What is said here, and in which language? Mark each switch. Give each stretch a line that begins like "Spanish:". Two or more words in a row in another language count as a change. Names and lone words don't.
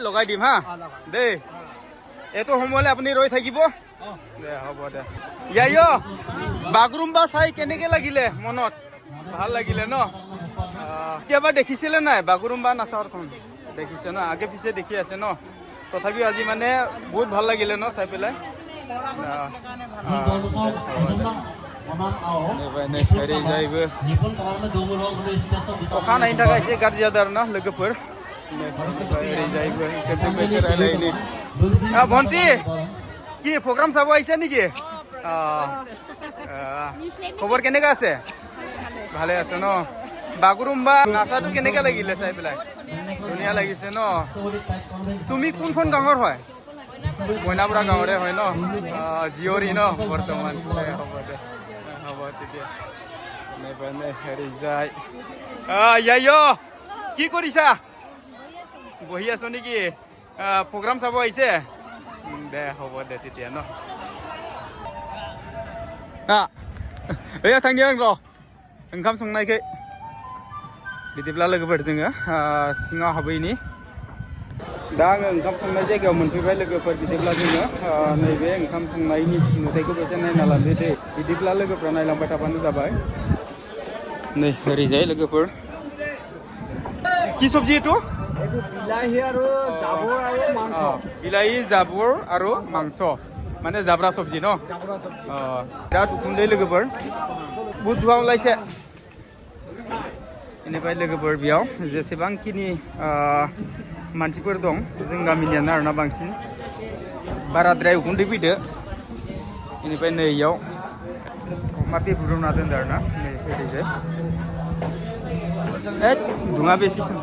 Assamese: লগাই দিম হা দেই এইটো সময়লৈ আপুনি ৰৈ থাকিব দে হ'ব দে ইয়াই বাগৰুম্বা চাই কেনেকৈ লাগিলে মনত ভাল লাগিলে ন কেতিয়াবা দেখিছিলে নাই বাগৰুম্বা নাচাৰখন দেখিছে ন আগে পিছে দেখি আছে ন তথাপিও আজি মানে বহুত ভাল লাগিলে ন চাই পেলাই
Bodo: ओरैजायबो अखा नायनो थाखाय एसे गाज्रि जादों आरो ना लोगोफोर ओरैजायबो इसोरजोंबो एसे रायलायनि भन्टि
Assamese: কি প্ৰগ্ৰাম চাব আহিছে নেকি খবৰ কেনেকা আছে ভালে আছে ন বাগৰুম্বা নাচাটো কেনেকা লাগিলে চাই পেলাই ধুনীয়া লাগিছে ন তুমি কোনখন গাঁৱৰ হয় মইনাপুৰা গাঁৱৰে হয় ন জিয়ৰী ন বৰ্তমান হ'ব দে হ'ব তেতিয়া হেৰি যায় ইয়াই কি কৰিছা বহি আছো নেকি প্ৰগ্ৰাম চাব আহিছে দে হ'ব দে তেতিয়া ন
Bodo: ओइ थांनि आं र' ओंखाम संनायखै बिदिब्ला लोगोफोर जोङो सिङाव हाबैनि दा आङो ओंखाम संनाय जायगायाव मोनफैबाय लोगोफोर बिदिब्ला जोङो नैबे ओंखाम संनायनि नुथायखौबो एसे नायना लादो दे बिदिब्ला लोगोफ्रा नायलांबाय थाबानो जाबाय नै ओरैजाय लोगोफोर
Assamese: কি চব্জি এইটো বিলাহী আৰু জাবৰ আৰু মাংস বিলাহী জাবৰ আৰু মাংস মানে জাবৰা চব্জি ন
Bodo: बिराद उखुन्दै लोगोफोर बुहुद धुवा ओंखारलायसे बेनिफ्राय लोगोफोर बेयाव जेसेबांखिनि मानसिफोर दं जों गामिनियानो आरोना बांसिन बाराद्राय उखुन्दै फैदो बेनिफ्राय नै इयाव अमा बेदर दोनदो आरोना नै ओरैजाय धुङा बेसे